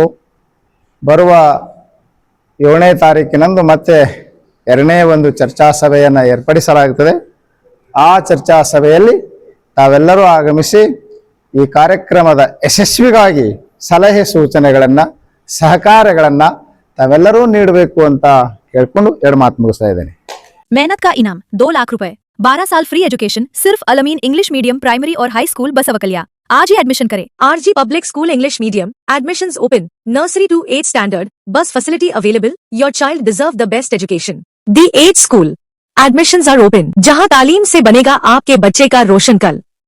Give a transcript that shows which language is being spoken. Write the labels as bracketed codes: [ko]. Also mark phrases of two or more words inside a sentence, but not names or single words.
[kn] ಬರುವ 7ನೇ ತಾರೀಕಿನಂದು ಮತ್ತೆ 2ನೇ ಒಂದು ಚರ್ಚಾ ಸಭೆಯನ್ನು ಏರ್ಪಡಿಸಲಾಗುತ್ತದೆ. ಆ ಚರ್ಚಾ ಸಭೆಯಲ್ಲಿ ತಾವೆಲ್ಲರೂ ಆಗಮಿಸಿ ಈ ಕಾರ್ಯಕ್ರಮದ ಯಶಸ್ವಿಗಾಗಿ ಸಲಹೆ ಸೂಚನೆಗಳನ್ನು ಸಹಕಾರಗಳನ್ನು ತಾವೆಲ್ಲರೂ ನೀಡಬೇಕು ಅಂತ ಕೇಳ್ಕೊಂಡು ಎರಡು ಮಾತು ಮುಗಿಸ್ತಾ ಇದ್ದೇನೆ. [hi] मेहनत का इनाम 2 लाख रुपए, 12 साल [en] free education [hi] सिर्फ अलमीन इंग्लिश मीडियम प्राइमरी और हाई स्कूल बसवकलिया। आज ही एडमिशन करें। [en] RG Public School English Medium. Admissions open. Nursery to 8th standard. Bus facility available. Your child deserve the best education. The 8th School. Admissions are open. [hi] जहां तालीम से बनेगा आपके बच्चे का रोशन कल।